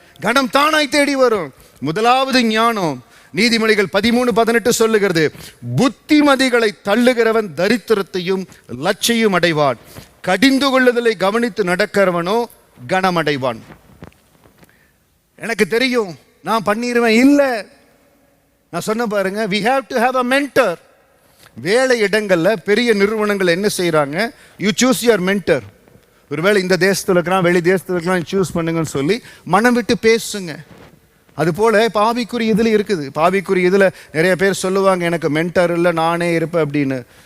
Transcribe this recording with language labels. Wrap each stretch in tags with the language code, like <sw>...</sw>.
<ta>கனம் தானாய் தேடி வரும். முதலாவது ஞானம் நீதிமொழிகள் 13:18 சொல்லுகிறது, புத்திமதிகளை தள்ளுகிறவன் தரித்திரத்தையும் லட்சியம் அடைவான், கடிந்து கொள்ளுதலை கவனித்து நடக்கிறவனோ கனமடைவான். எனக்கு தெரியும், நான் பண்ணிடுவேன், இல்லை. நான் சொன்ன பாருங்க,</ta> <en>we have to have a mentor.</en> <ta>வேலை இடங்கள்ல பெரிய நிறுவனங்கள் என்ன செய்யறாங்க,</ta> <en>you choose your mentor.</en> <ta>ஒருவேளை இந்த தேசத்துல இருக்கிறான், வெளி தேசத்துல இருக்கலாம், சூஸ் பண்ணுங்கன்னு சொல்லி மனம் விட்டு பேசுங்க. அது போல பாவிக்குரிய இதுல இருக்குது. பாவிக்குரிய இதுல நிறைய பேர் சொல்லுவாங்க, எனக்கு மென்டர் இல்லை, நானே இருப்பேன் அப்படின்னு.</ta>